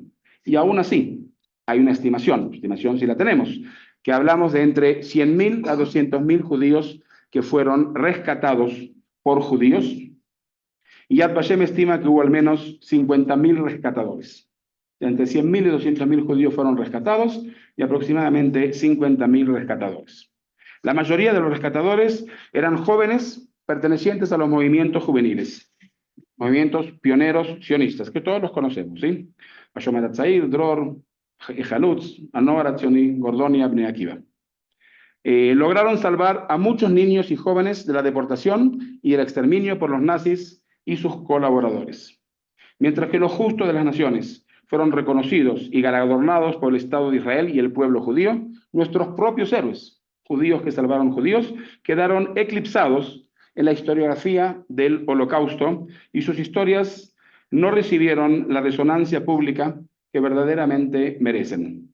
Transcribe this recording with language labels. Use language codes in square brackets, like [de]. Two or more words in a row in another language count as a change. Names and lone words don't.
[es] Y aún así, hay una estimación sí la tenemos, que hablamos de entre 100.000 a 200.000 judíos que fueron rescatados por judíos, y Yad Vashem estima que hubo al menos 50.000 rescatadores. Entre 100.000 y 200.000 judíos fueron rescatados, y aproximadamente 50.000 rescatadores. La mayoría de los rescatadores eran jóvenes pertenecientes a los movimientos juveniles. movimientos pioneros sionistas, que todos los conocemos, ¿sí? Hashomer Hatzair, Dror, Jalutz, Anor, Atzioni, Gordonia, Bnei Akiva. Lograron salvar a muchos niños y jóvenes de la deportación y el exterminio por los nazis y sus colaboradores. Mientras que los justos de las naciones fueron reconocidos y galardonados por el Estado de Israel y el pueblo judío, nuestros propios héroes, judíos que salvaron judíos, quedaron eclipsados en la historiografía del Holocausto y sus historias no recibieron la resonancia pública que verdaderamente merecen.